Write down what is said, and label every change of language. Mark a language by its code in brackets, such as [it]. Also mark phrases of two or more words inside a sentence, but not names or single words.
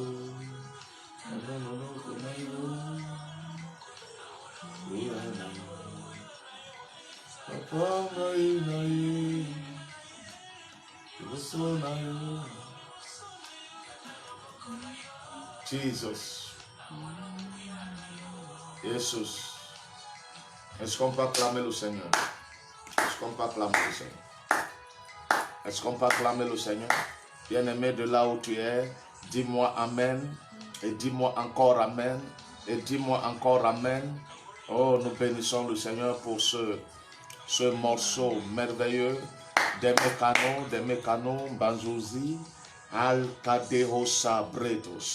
[fr] No, konayo. Buyanayo. Apangainayo. Ibokunayo. Jesus. Jesus. Est-ce qu'on peut acclamer le Seigneur? Est-ce qu'on peut acclamer le Seigneur? Est-ce qu'on peut acclamer le Seigneur? Bien-aimé, de là où tu es, dis-moi Amen. Et dis-moi encore Amen. Et dis-moi encore Amen. Oh, nous bénissons le Seigneur pour ce morceau merveilleux des mécanos, Banzuzi, Alcadehosa Bretos.